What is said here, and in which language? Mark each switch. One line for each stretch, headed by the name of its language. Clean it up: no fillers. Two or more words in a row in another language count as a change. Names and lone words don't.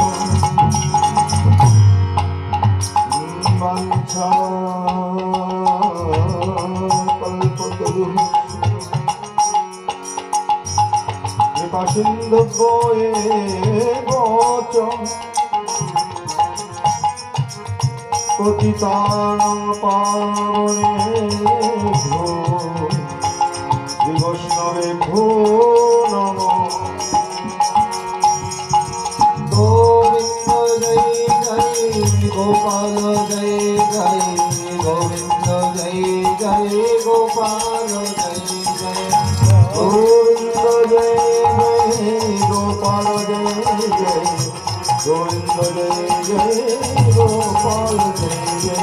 Sanskrit: বাঞ্ছা কল্পতরু কৃপা সিন্ধু বচ পতিতানাং পাবনেভ্যো শ্রী বৈষ্ণবেভ্যো নমঃ।
Bangla: গোবিন্দ জয় জয় গোপাল জয় জয় গোবিন্দ জয় জয় গোপাল জয় জয়। গোবিন্দ জয় জয় গোপাল জয় জয় গোবিন্দ জয় জয় গোপাল জয় জয়।